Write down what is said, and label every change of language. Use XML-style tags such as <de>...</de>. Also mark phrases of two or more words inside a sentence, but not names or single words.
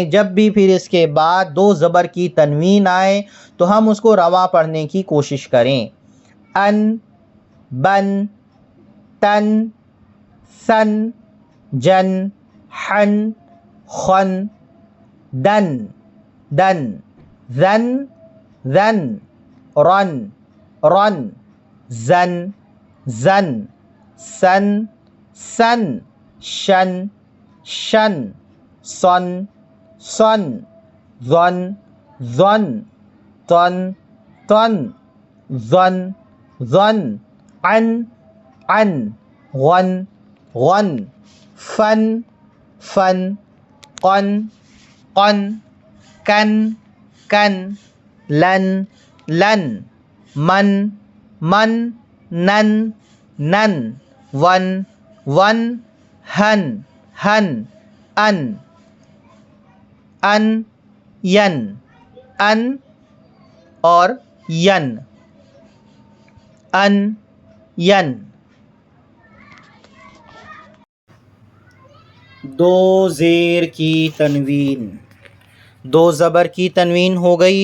<ur>جب بھی پھر اس کے بعد 2 زبر کی تنوین آئے تو ہم اس کو رواں پڑھنے کی کوشش کریں۔</ur> <ar>ان، بن، تن، سن، جن، حن، خن، دن، دن، زن، زن، رن، رن، زن، زن، سن سن شن شن سن سن ظن ظن طن طن ظن ظن عن عن غن غن فن فن قن قن کن کن لن لن من من نن نن ون ون ہن ہن ان</ar> <ur>ان ین ان اور ین ان ین دو زیر کی تنوین دو زبر کی تنوین ہو گئی.</ur>